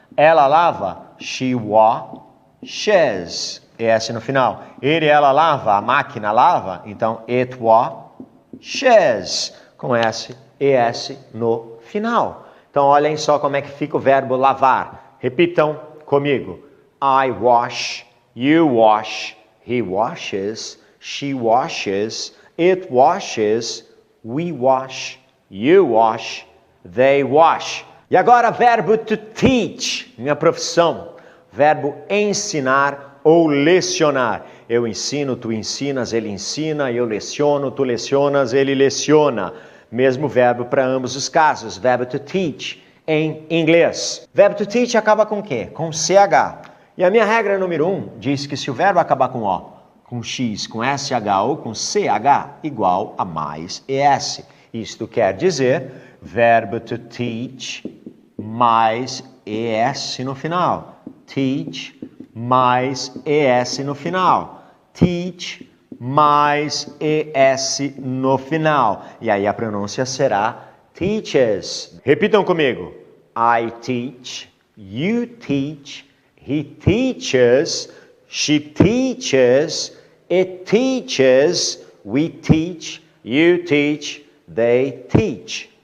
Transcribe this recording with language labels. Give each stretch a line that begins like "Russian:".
Portuguese: Ela lava,
English: she washes,
Portuguese: ES no final. Ele, ela lava, a máquina lava, então
English: it washes,
Portuguese: com S, ES no final. Então, olhem só como é que fica o verbo lavar. Repitam comigo.
English: I wash, you wash, he washes, she washes, it washes, we wash, you wash, they wash.
Portuguese: E agora, verbo to teach, minha profissão. Verbo ensinar ou lecionar. Eu ensino, tu ensinas, ele ensina, eu leciono, tu lecionas, ele leciona. Mesmo verbo para ambos os casos, verbo to teach em inglês. Verbo to teach acaba com o quê? Com CH. E a minha regra número 1 diz que se o verbo acabar com O, com X, com SH ou com CH, igual a mais ES. Isto quer dizer verbo to teach mais ES no final. Teach mais ES no final. Teach mais ES no final. E aí a pronúncia será teaches. Repitam comigo.
English: I teach, you teach, he teaches, she teaches, it teaches, we teach, you teach, they teach.